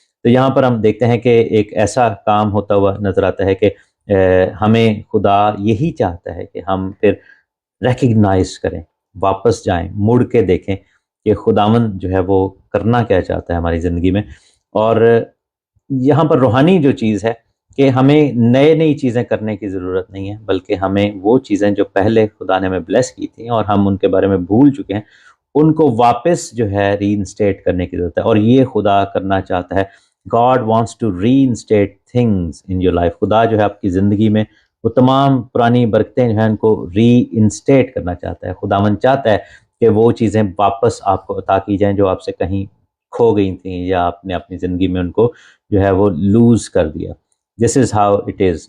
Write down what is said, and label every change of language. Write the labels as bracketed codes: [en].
[ur] تو یہاں پر ہم دیکھتے ہیں کہ ایک ایسا کام ہوتا ہوا نظر آتا ہے کہ ہمیں خدا یہی چاہتا ہے کہ ہم پھر ریکگنائز کریں، واپس جائیں، مڑ کے دیکھیں کہ خداوند جو ہے وہ کرنا کیا چاہتا ہے ہماری زندگی میں. اور یہاں پر روحانی جو چیز ہے کہ ہمیں نئی چیزیں کرنے کی ضرورت نہیں ہے، بلکہ ہمیں وہ چیزیں جو پہلے خدا نے ہمیں بلیس کی تھیں اور ہم ان کے بارے میں بھول چکے ہیں، ان کو واپس جو ہے ری انسٹیٹ کرنے کی ضرورت ہے. اور یہ خدا کرنا چاہتا ہے. [en] God wants to reinstate things in your life. [ur] خدا جو ہے آپ کی زندگی میں وہ تمام پرانی برکتیں جو ہیں ان کو ری انسٹیٹ کرنا چاہتا ہے. خداوند چاہتا ہے کہ وہ چیزیں واپس آپ کو عطا کی جائیں جو آپ سے کہیں کھو گئی تھیں، یا آپ نے اپنی زندگی میں ان کو جو ہے وہ لوز کر دیا. [en] This is how it is.